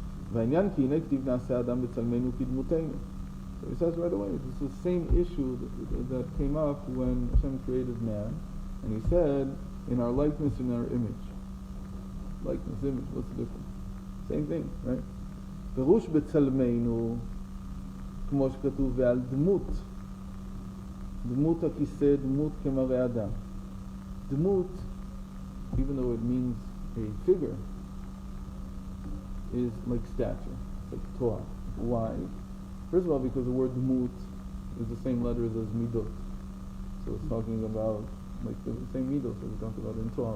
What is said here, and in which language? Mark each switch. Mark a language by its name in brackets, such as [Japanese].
[English] So he says right away, this is the same issue that came up when Hashem created man, and he said, in our likeness, in our image. Likeness, image, what's the difference? Same thing, right? [Hebrew] פירוש בצלמנו, כמו שכתוב, ועל דמות הכיסא, דמות כמראה אדם. [English] דמות, even though it means a figure, is like stature, like Torah. Why? First of all, because the word dmut is the same letters as midot. So it's talking about like the same midot that we talked about in Torah.